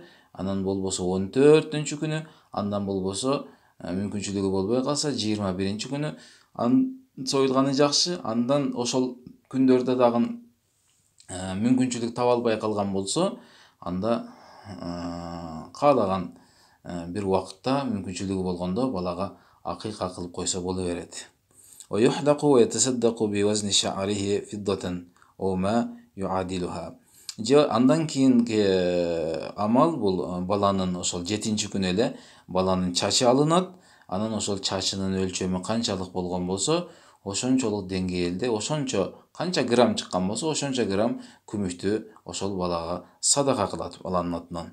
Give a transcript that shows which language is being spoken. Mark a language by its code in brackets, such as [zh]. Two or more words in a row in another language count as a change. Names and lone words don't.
[ky] Анан болбосо 14-нчү күнү, андан болбосо мүмкүнчүлүгү болбой калса 21-нчи күнү союлганы жакшы. Андан ошол күндөрдө дагы мүмкүнчүлүк таба албай калган болсо, анда каалаган бир убакытта мүмкүнчүлүгү болгондо балага акыйка кылып койсо боло берет. [ar] ويحلق ويتصدق بوزن شعره فضة أو ما يعادلها. [ky] Андан кийинки амал бул баланын ошол 7-нчи күнү эле баланын чачы алынат. Анан ошол чачынын өлчөмү канчалык болгон болсо, ошончолук деңгээлде, ошончо канча грамм чыккан болсо, ошончо грамм күмүштү ошол балага садака кылат баланын атынан.